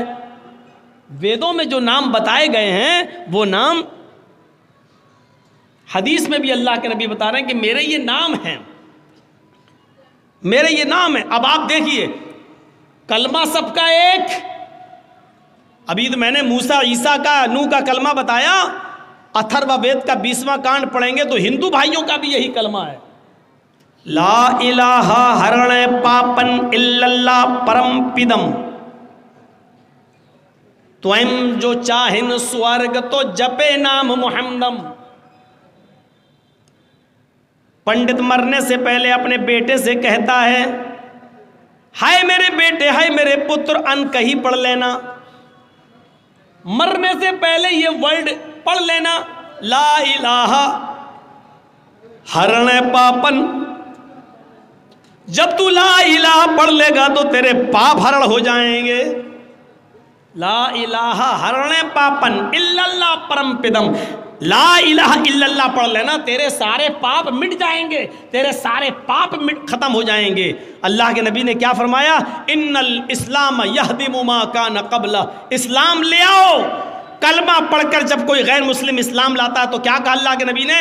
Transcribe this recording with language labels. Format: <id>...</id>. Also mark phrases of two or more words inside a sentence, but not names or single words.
<ur>ویدوں میں جو نام بتائے گئے ہیں وہ نام حدیث میں بھی اللہ کے نبی بتا رہے ہیں کہ میرے یہ نام ہیں، میرے یہ نام ہیں۔ اب آپ دیکھیے، کلمہ سب کا ایک، ابھی تو میں نے موسیٰ عیسیٰ کا نوح کا کلمہ بتایا، اتھروا وید کا 20واں کانڈ پڑھیں گے تو ہندو بھائیوں کا بھی یہی کلمہ ہے،</ur> <ar>لا الہ</ar> <sa>हरन पापन</sa> <ar>الا اللہ</ar> <sa>परम पदम्, त्वयम् जो चाहन स्वर्ग तो जपे नाम मुहम्मदम्.</sa> <ur>پنڈت مرنے سے پہلے اپنے بیٹے سے کہتا ہے، ہائے میرے بیٹے، ہائے میرے پتر، ان کہیں پڑھ لینا، مرنے سے پہلے یہ ورڈ پڑھ لینا،</ur> <ar>لا الہ</ar> <sa>हरन पापन.</sa> <ur>جب تو</ur> <ar>لا الہ</ar> <ur>پڑھ لے گا تو تیرے پاپ ہرن ہو جائیں گے۔</ur> <ar>لا الہ</ar> <sa>हरन पापन</sa> <ar>الا اللہ</ar> <sa>परम पदम्,</sa> <ar>لا الہ الا اللہ</ar> <ur>پڑھ لینا، تیرے سارے پاپ مٹ جائیں گے، تیرے سارے پاپ ختم ہو جائیں گے۔ اللہ کے نبی نے کیا فرمایا؟</ur> <ar>ان الاسلام یہدم ما کان قبلہ،</ar> <ur>اسلام لے آؤ۔ کلمہ پڑھ کر جب کوئی غیر مسلم اسلام لاتا ہے تو کیا کہا اللہ کے نبی نے؟</ur>